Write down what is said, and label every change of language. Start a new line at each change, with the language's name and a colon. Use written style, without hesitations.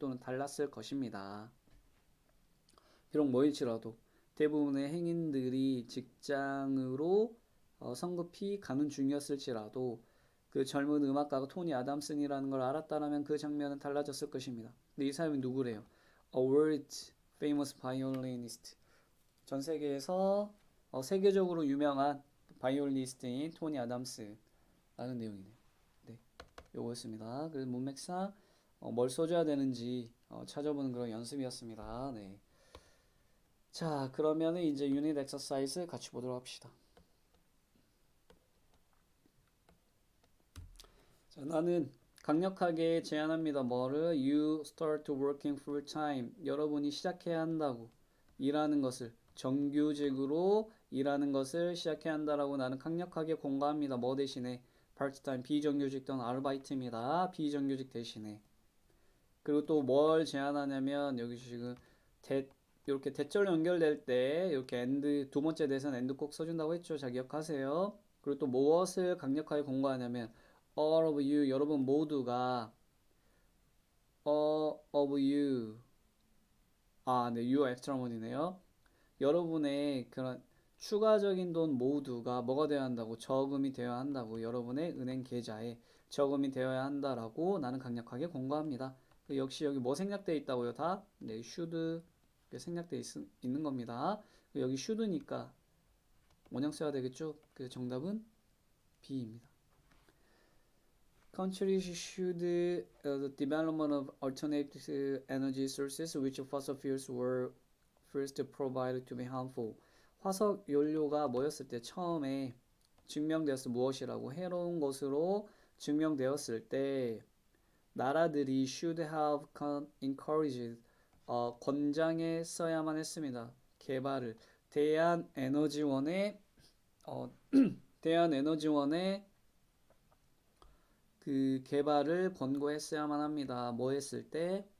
Korean: 또는 달랐을 것입니다. 비록 뭐일지라도 대부분의 행인들이 직장으로 성급히 가는 중이었을지라도 그 젊은 음악가가 토니 애덤슨이라는 걸 알았다면 그 장면은 달라졌을 것입니다. 근데 이 사람이 누구래요?
English: A world famous violinist.
Korean: 전 세계에서 세계적으로 유명한 바이올리니스트인 토니 애덤스라는 내용이네요. 네, 요거였습니다. 그래서 문맥상 뭘 써줘야 되는지 찾아보는 그런 연습이었습니다. 네. 자, 그러면은 이제 유닛 엑서사이즈 같이 보도록 합시다. 자, 나는 강력하게 제안합니다. 뭐를?
English: You start working full time.
Korean: 여러분이 시작해야 한다고. 일하는 것을. 정규직으로 일하는 것을 시작해야 한다라고 나는 강력하게 공감합니다. 뭐 대신에? part-time, 비정규직 또는 아르바이트입니다. 비정규직 대신에. 그리고 또 뭘 제안하냐면, 여기 지금 이렇게 대절로 연결될 때, 이렇게 and, 두 번째 대사는 and 꼭 써준다고 했죠. 자, 기억하세요. 그리고 또 무엇을 강력하게 공감하냐면,
English: all of you,
Korean: 여러분 모두가 all of you, 네, you 엑스트라 money네요. 여러분의 그런 추가적인 돈 모두가 뭐가 되어야 한다고? 저금이 되어야 한다고. 여러분의 은행 계좌에 저금이 되어야 한다라고 나는 강력하게 공감합니다. 역시 여기 뭐 생략되어 있다고요? 다? 네, should 생략되어 있는 겁니다. 여기 should니까 원형 써야 되겠죠? 그 정답은 B입니다.
English: Countries should the development of alternative energy sources which fossil fuels were first provided to be harmful.
Korean: 화석 연료가 뭐였을 때 처음에 증명되었을 무엇이라고 해로운 것으로 증명되었을 때 나라들이
English: should have encouraged
Korean: 권장했어야만 했습니다. 개발을 대한에너지원의 대한에너지원의 그 개발을 권고했어야만 합니다. 뭐 했을 때?